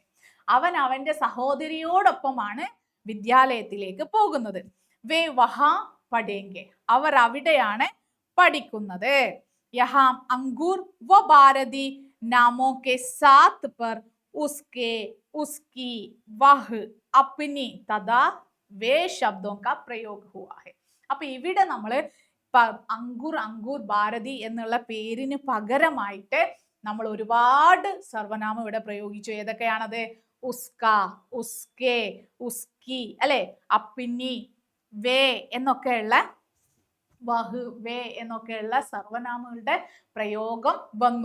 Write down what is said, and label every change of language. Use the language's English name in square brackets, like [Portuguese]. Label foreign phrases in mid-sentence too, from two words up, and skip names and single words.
[Malayalam] അവൻ അവന്റെ സഹോദരിയോടൊപ്പമാണ് വിദ്യാലയത്തിലേക്ക് പോകുന്നത്. [Hindi] वे वहां पढ़ेंगे. [Malayalam] അവർ അവിടെയാണ് പഠിക്കുന്നത്. [Hindi] यहां अंकुर व भारती नामों के साथ पर उसके, उसकी, वह, अपनी तथा वे ശബ്ദോं का प्रयोग हुआ है. [Malayalam] അപ്പൊ ഇവിടെ നമ്മള് അങ്കൂർ, അങ്കൂർ, ഭാരതി എന്നുള്ള പേരിന് പകരമായിട്ട് നമ്മൾ ഒരുപാട് സർവനാമം ഇവിടെ പ്രയോഗിച്ചു. ഏതൊക്കെയാണത്? ഉസ്ക, ഉസ്കെ, ഉസ്കി, അല്ലെ, അപ്പിനി, വേ എന്നൊക്കെയുള്ള, വഹ്, വേ എന്നൊക്കെയുള്ള സർവനാമങ്ങളുടെ പ്രയോഗം വന്നു.